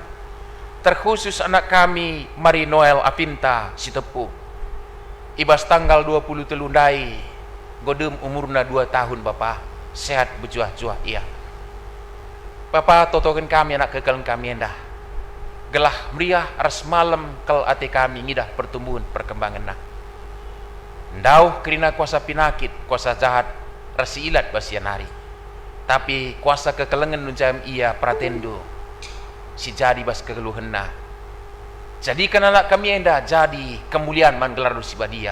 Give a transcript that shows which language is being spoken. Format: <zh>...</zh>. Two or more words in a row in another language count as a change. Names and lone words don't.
<btx>Terkhusus anak kami Mari Noel Avinta si tepu. Ibas tanggal 20 telundai godem umurna 2 tahun Bapak. Sehat berjuah-juah iya. Bapak totokan kami anak kekelan kami endah. Gelah meriah ras malam kel ate kami ngidah pertumbuhan perkembangan nah. Ndau kerina kuasa pinakit, kuasa jahat, rasi ilat basianari. Tapi kuasa kekelengan nunjam ia pratendo. Si jadi bas kegeluhan nah. Jadikan anak kami endah jadi kemuliaan man gelar si badia.</btx>